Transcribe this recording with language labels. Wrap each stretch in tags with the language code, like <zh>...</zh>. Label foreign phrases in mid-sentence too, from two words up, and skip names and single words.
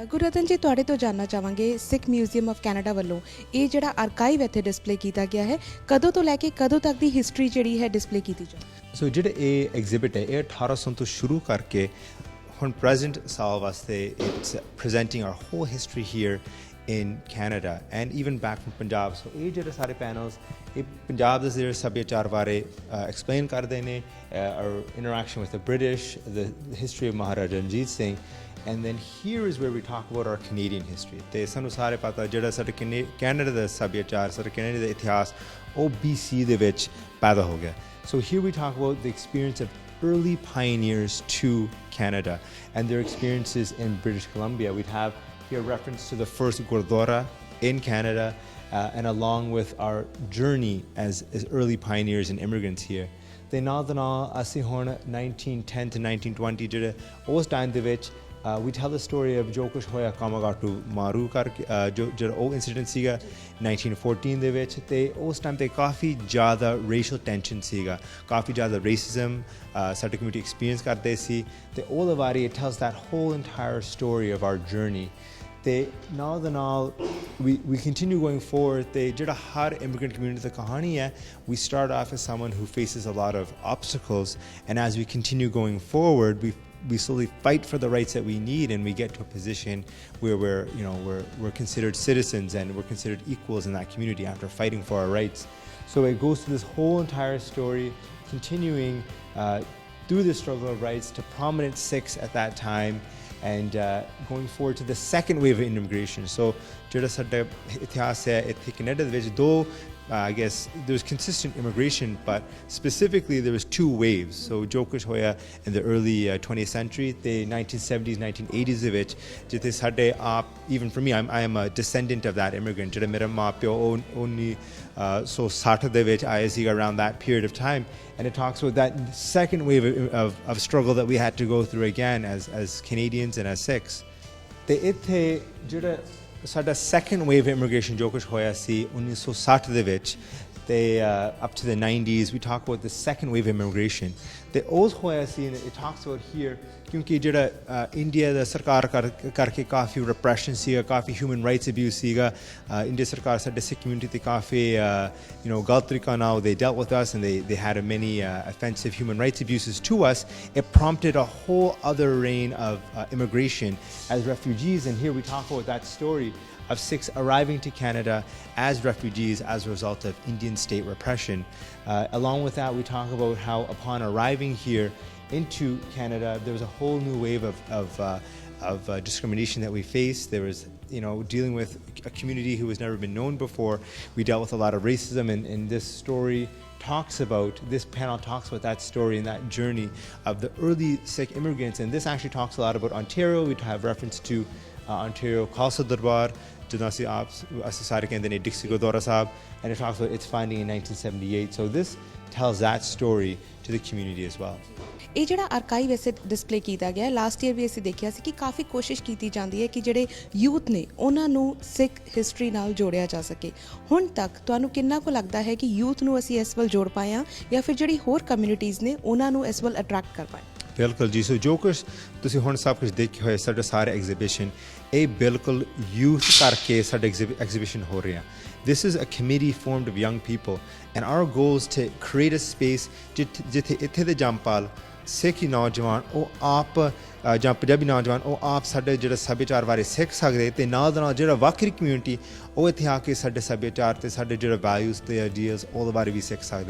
<pa>ਗੁਰਰਤਨ ਜੀ, ਤੁਹਾਡੇ ਤੋਂ ਜਾਣਨਾ ਚਾਹਾਂਗੇ ਸਿੱਖ ਮਿਊਜ਼ੀਅਮ ਆਫ ਕੈਨੇਡਾ ਵੱਲੋਂ ਇਹ ਜਿਹੜਾ ਆਰਕਾਈਵ ਇੱਥੇ ਡਿਸਪਲੇ ਕੀਤਾ ਗਿਆ ਹੈ, ਕਦੋਂ ਤੋਂ ਲੈ ਕੇ ਕਦੋਂ ਤੱਕ ਦੀ ਹਿਸਟਰੀ ਜਿਹੜੀ ਹੈ ਡਿਸਪਲੇ ਕੀਤੀ ਜਾਂਦੀ? ਸੋ ਜਿਹੜੇ ਇਹ ਐਗਜ਼ਿਬਿਟ ਹੈ ਇਹ 1800 ਤੋਂ ਸ਼ੁਰੂ ਕਰਕੇ ਹੁਣ ਪ੍ਰੈਜ਼ੈਂਟ ਸਾਲ ਵਾਸਤੇ</pa> <en>its presenting our whole history here in Canada and even back from Punjab.</en> <pa>So ਇਹ ਜਿਹੜੇ ਸਾਰੇ ਪੈਨਲਸ ਇਹ ਪੰਜਾਬ ਦੇ ਜਿਹੜੇ ਸੱਭਿਆਚਾਰ ਬਾਰੇ ਐਕਸਪਲੇਨ ਕਰਦੇ ਨੇ,</pa> <en>our interaction with the British, the history of Maharaja Ranjit Singh, and then here is where we talk about our Canadian history.</en> <pa>ਤੇ ਸਾਨੂੰ ਸਾਰੇ ਪਤਾ ਜਿਹੜਾ ਸਾਡੇ ਕੈਨੇਡਾ ਦਾ ਸੱਭਿਆਚਾਰ, ਸਾਡੇ ਕੈਨੇਡਾ ਦਾ ਇਤਿਹਾਸ ਉਹ BC ਦੇ ਵਿੱਚ ਪੈਦਾ ਹੋ ਗਿਆ.</pa> <en>So here we talk about the experience of early pioneers to Canada and their experiences in British Columbia. We'd have here reference to the first Gurdwara in Canada and along with our journey as early pioneers and immigrants here.</en> <pa>They ਨਾਲ ਦੇ ਨਾਲ ਅਸੀਂ ਹੁਣ 1910 to 1920 ਜਿਹੜੇ ਉਸ ਟਾਈਮ ਦੇ ਵਿੱਚ</pa> <en>we tell the story of</en> <pa>ਜੋ ਕੁਛ ਹੋਇਆ ਕਾਮਾਗਾਟੂ ਮਾਰੂ ਕਰਕੇ ਜਿਹੜਾ ਉਹ ਇਨਸੀਡੈਂਟ ਸੀਗਾ 1914 ਦੇ ਵਿੱਚ, ਤੇ ਉਸ ਟਾਈਮ ਤੇ ਕਾਫੀ ਜ਼ਿਆਦਾ</pa> <en>racial tension</en> <pa>ਸੀਗਾ, ਕਾਫੀ ਜ਼ਿਆਦਾ ਰੇਸਿਜ਼ਮ ਸਾਡੀ</pa> <en>community experience</en> <pa>ਕਰਦੇ ਸੀ, ਤੇ ਉਹ ਦੇ ਬਾਰੇ</pa> <en>it tells that whole entire story of our journey.</en> <pa>ਤੇ ਨਾਲ ਦੇ ਨਾਲ</pa> <en>we continue going forward,</en> <pa>ਤੇ ਜਿਹੜਾ ਹਰ</pa> <en>immigrant community</en> <pa>ਦੀ ਕਹਾਣੀ ਹੈ,</pa> <en>we start off as someone who faces a lot of obstacles, and as we continue going forward we slowly fight for the rights that we need, and we get to a position where we're considered citizens and we're considered equals in that community after fighting for our rights. So it goes through this whole entire story, continuing through the struggle of rights to prominent Sikhs at that time, and going forward to the second wave of immigration. So</en> <pa>ਜਿਹੜਾ ਸਾਡਾ ਇਤਿਹਾਸ ਹੈ ਇੱਥੇ ਕੈਨੇਡਾ ਦੇ ਵਿੱਚ ਦੋ</pa> <en>I guess there's consistent immigration, but specifically there was two waves.</en> <pa>So ਜੋ ਕੁਛ ਹੋਇਆ</pa> <en>in the early 20th century, the 1970s, 1980s</en> <pa>ਦੇ ਵਿੱਚ, ਜਿੱਥੇ ਸਾਡੇ ਆਪ,</pa> <en>even for me, I am a descendant of that immigrant.</en> <pa>ਜਿਹੜਾ ਮੇਰਾ ਮਾਂ ਪਿਓ ਉਹ 1960 ਦੇ ਵਿੱਚ ਆਏ ਸੀਗਾ</pa> <en>around that period of time, and it talks about that second wave of struggle that we had to go through again as Canadians and as Sikhs.</en> <pa>ਤੇ ਇੱਥੇ ਜਿਹੜਾ ਸਾਡਾ</pa> <en>second wave immigration</en> <pa>ਜੋ ਕੁਛ ਹੋਇਆ ਸੀ 1960 ਦੇ ਵਿੱਚ ਤੇ</pa> <en>up to the 90s, we talk about the second wave immigration.</en> <pa>ਤੇ ਉਸ ਹੋਇਆ ਸੀ,</pa> <en>it talks about here,</en> <pa>ਕਿਉਂਕਿ ਜਿਹੜਾ ਇੰਡੀਆ ਦਾ ਸਰਕਾਰ ਕਰਕੇ ਕਾਫੀ ਰਿਪਰੈਸ਼ਨ ਸੀਗਾ, ਕਾਫੀ</pa> <en>human rights abuse</en> <pa>ਸੀਗਾ, ਇੰਡੀਆ ਸਰਕਾਰ ਸਾਡੇ ਸਿੱਖ ਕਮਿਊਨਿਟੀ ਤੇ ਕਾਫੀ ਗਲਤ ਤਰੀਕਾ ਨਾਲ</pa> <en>they dealt with us, and they had many offensive human rights abuses to us. It prompted a whole other reign of immigration as refugees, and here we talk about that story of Sikhs arriving to Canada as refugees as a result of Indian state repression. Along with that, we talk about how upon arriving here into Canada, there was a whole new wave of discrimination that we faced. There was, dealing with a community who has never been known before. We dealt with a lot of racism, and this panel talks about that story and that journey of the early Sikh immigrants. And this actually talks a lot about Ontario. We have reference to Ontario Khalsa Darbar,</en> <pa>ਜਿੱਦਾਂ ਅਸੀਂ ਸਾਰੇ ਕਹਿੰਦੇ ਨੇ ਡਿਕਸੀ ਗੁਰਦੁਆਰਾ ਸਾਹਿਬ,</pa> <en>and it talks about its founding in 1978. So this tells that story to the community as well.</en> <pa>ਇਹ ਜਿਹੜਾ ਆਰਕਾਈਵ ਐਸੇ ਡਿਸਪਲੇ ਕੀਤਾ ਗਿਆ,</pa> <en>last year</en> <pa>ਵੀ ਅਸੀਂ ਦੇਖਿਆ ਸੀ ਕਿ ਕਾਫੀ ਕੋਸ਼ਿਸ਼ ਕੀਤੀ ਜਾਂਦੀ ਹੈ ਕਿ ਜਿਹੜੇ ਯੂਥ ਨੇ ਉਹਨਾਂ ਨੂੰ ਸਿੱਖ ਹਿਸਟਰੀ ਨਾਲ ਜੋੜਿਆ ਜਾ ਸਕੇ। ਹੁਣ ਤੱਕ ਤੁਹਾਨੂੰ ਕਿੰਨਾ ਕੁ ਲੱਗਦਾ ਹੈ ਕਿ ਯੂਥ ਨੂੰ ਅਸੀਂ ਇਸ ਵੱਲ ਜੋੜ ਪਾਏ ਹਾਂ, ਜਾਂ ਫਿਰ ਜਿਹੜੀ ਹੋਰ ਕਮਿਊਨਿਟੀਜ਼ ਨੇ ਉਹਨਾਂ ਨੂੰ ਇਸ ਵੱਲ ਅਟਰੈਕਟ ਕਰ ਪਾਏ? ਬਿਲਕੁਲ ਜੀ। ਸੋ ਜੋ ਕੁਛ ਤੁਸੀਂ ਹੁਣ ਸਭ ਕੁਛ ਦੇਖੇ ਹੋਏ ਸਾਡੇ ਸਾਰੇ ਐਗਜ਼ੀਬਿਸ਼ਨ, ਇਹ ਬਿਲਕੁਲ ਯੂਥ ਕਰਕੇ ਸਾਡੇ ਐਗਜ਼ੀਬਿਸ਼ਨ ਹੋ ਰਿਹਾ।</pa> <en>This is a committee formed of young people, and our goal is to create a space</en> <pa>ਜਿੱਥੇ ਇੱਥੇ ਦੇ ਜੰਪਾਲ ਸਿੱਖ ਨੌਜਵਾਨ ਉਹ ਆਪ ਜਾਂ ਪੰਜਾਬੀ ਨੌਜਵਾਨ ਉਹ ਆਪ ਸਾਡੇ ਜਿਹੜਾ ਸੱਭਿਆਚਾਰ ਬਾਰੇ ਸਿੱਖ ਸਕਦੇ, ਤੇ ਨਾਲ ਦੇ ਨਾਲ ਜਿਹੜਾ ਵੱਖਰੀ ਕਮਿਊਨਿਟੀ ਉਹ ਇੱਥੇ ਆ ਕੇ ਸਾਡੇ ਸੱਭਿਆਚਾਰ ਤੇ ਸਾਡੇ ਜਿਹੜਾ ਵੈਲਿਊਜ਼ ਤੇ ਆਈਡੀਆਜ਼ ਉਹਦੇ ਬਾਰੇ ਵੀ ਸਿੱਖ ਸਕਦੇ।</pa>